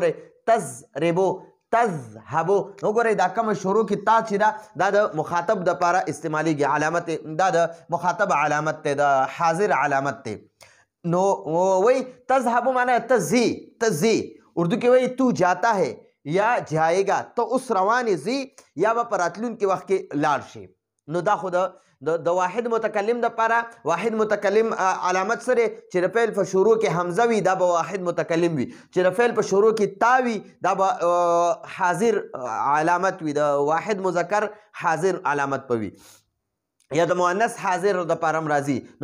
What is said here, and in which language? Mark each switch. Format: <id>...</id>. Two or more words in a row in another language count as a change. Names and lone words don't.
<ps>وګورئ تضربو، تذهبو، نو ګورئ دا کومه شروع کې تا چې ده دا د مخاطب دپاره استعمالیږي. علامت دا د مخاطب علامت دی، د حاضر علامت دی. نو وایي تذهبو معنا ته ځې، اردو کې وایي</ps> <ur>تو جاتا ہے یا جائے گا،</ur> <ps>ته اوس روان یې ځې یا به په راتلونکي وخت کې لاړ شي. نو دا خو د واحد متکلم دپاره واحد متکلم علامت سره چې د فعل په شروع کې حمزه وي دا به واحد متکلم وي، چې د فعل په شروع کې تا وي دا به حاضر علامت وي، د واحد مذکر حاضر علامت به وي، یا د مؤنث حاضر دپاره هم راځي.</ps>